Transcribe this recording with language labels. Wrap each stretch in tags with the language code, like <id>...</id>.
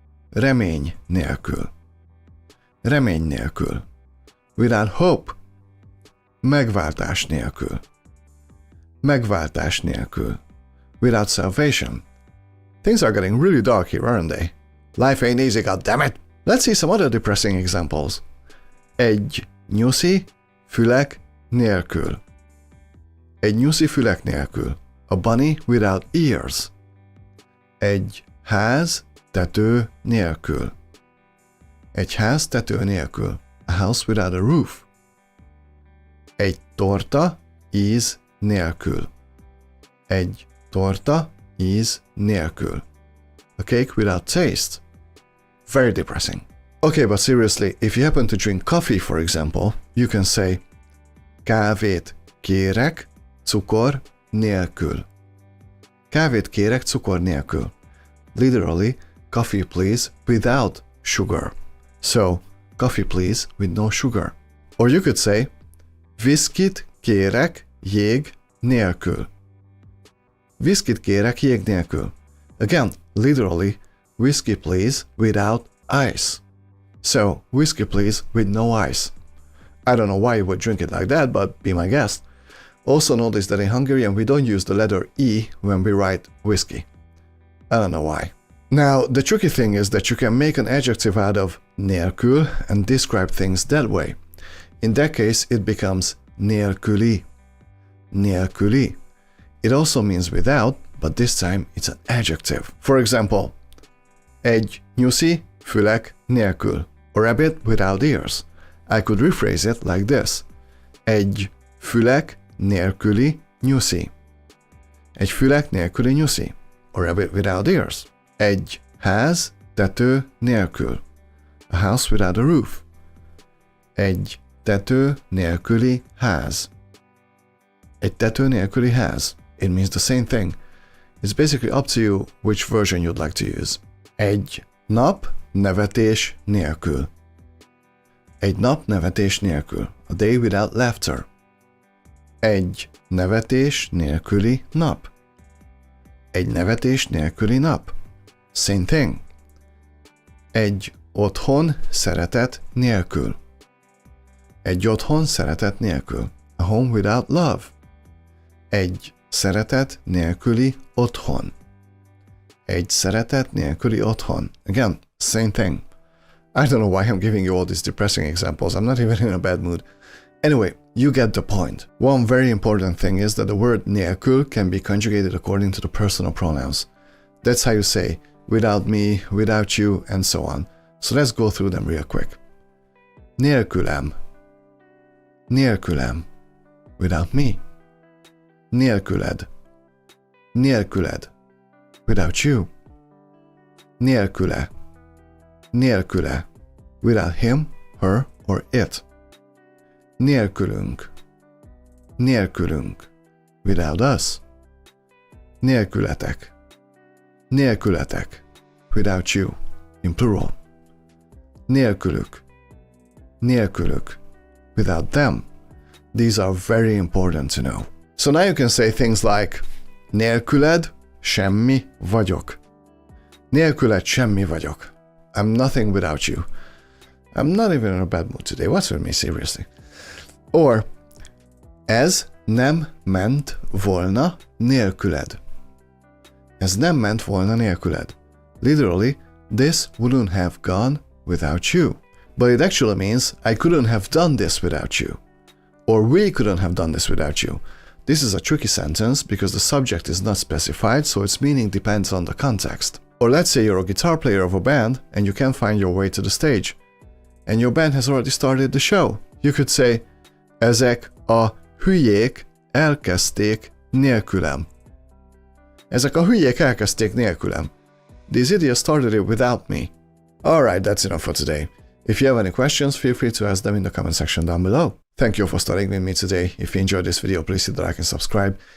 <hu>Remény nélkül. Remény nélkül.</hu> <en>Without hope.</en> <hu>Megváltás nélkül. Megváltás nélkül.</hu> <en>Without salvation. Things are getting really dark here, aren't they? Life ain't easy, goddammit! Let's see some other depressing examples.</en> <hu>Egy nyuszi fülek nélkül. Egy nyuszi fülek nélkül.</hu> <en>A bunny without ears.</en> <hu>Egy ház tető nélkül. Egy ház tető nélkül.</hu> <en>A house without a roof.</en> <hu>Egy torta íz nélkül. Egy torta íz nélkül.</hu> <en>A cake without taste. Very depressing. Okay, but seriously, if you happen to drink coffee, for example, you can say</en> <hu>kávét kérek cukor nélkül. Kávét kérek cukor nélkül.</hu> <en>Literally, coffee please without sugar. So, coffee please with no sugar. Or you could say</en> <hu>viszkit kérek jég nélkül. Viszkit kérek jég nélkül.</hu> <en>Again, literally, whiskey please without ice. So, whiskey please with no ice. I don't know why you would drink it like that, but be my guest. Also notice that in Hungarian we don't use the letter E when we write whiskey. I don't know why. Now, the tricky thing is that you can make an adjective out of nélkül and describe things that way. In that case, it becomes nélküli. Nélküli. It also means without, but this time it's an adjective. For example,</en> <hu>egy nyuszi fülek nélkül,</hu> <en>or rabbit without ears. I could rephrase it like this.</en> <hu>Egy fülek nélküli nyuszi. Egy fülek nélküli nyuszi,</hu> <en>or rabbit without ears.</en> <hu>Egy ház tető nélkül.</hu> <en>A house without a roof.</en> <hu>Egy tető nélküli ház. Egy tető nélküli ház.</hu> <en>It means the same thing. It's basically up to you which version you'd like to use.</en> <hu>Egy nap nevetés nélkül. Egy nap nevetés nélkül.</hu> <en>A day without laughter.</en> <hu>Egy nevetés nélküli nap. Egy nevetés nélküli nap.</hu> <en>Same thing.</en> <hu>Egy otthon szeretet nélkül. Egy otthon szeretet nélkül.</hu> <en>A home without love.</en> <hu>Egy szeretet nélküli otthon. Egy szeretet nélküli otthon.</hu> <en>Again, same thing. I don't know why I'm giving you all these depressing examples. I'm not even in a bad mood. Anyway, you get the point. One very important thing is that the word nélkül can be conjugated according to the personal pronouns. That's how you say without me, without you, and so on. So let's go through them real quick.</en> <hu>Nélkülem. Nélkülem.</hu> <en>Without me.</en> <hu>Nélküled. Nélküled.</hu> <en>Without you.</en> <hu>Nélküle. Nélküle.</hu> <en>Without him, her, or it. Nélkülünk. Nélkülünk. Without us. Nélkületek. Nélkületek. Without you. In plural. Nélkülük. Nélkülük. Without them. These are very important to know. So now you can say things like</en> <hu>nélküled semmi vagyok. Nélküled semmi vagyok.</hu> <en>I'm nothing without you. I'm not even in a bad mood today. What's with me, seriously?</en> <hu>Or ez nem ment volna nélküled. Ez nem ment volna nélküled.</hu> <en>Literally, this wouldn't have gone without you. But it actually means I couldn't have done this without you. Or we couldn't have done this without you. This is a tricky sentence because the subject is not specified, so its meaning depends on the context. Or let's say you're a guitar player of a band and you can't find your way to the stage, and your band has already started the show. You could say,</en> <hu>ezek a hülyék elkezdték nélkülem. Ezek a hülyék elkezdték nélkülem.</hu> <en>These idiots started it without me. Alright, that's enough for today. If you have any questions, feel free to ask them in the comment section down below. Thank you for studying with me today. If you enjoyed this video, please hit the like and subscribe.</en>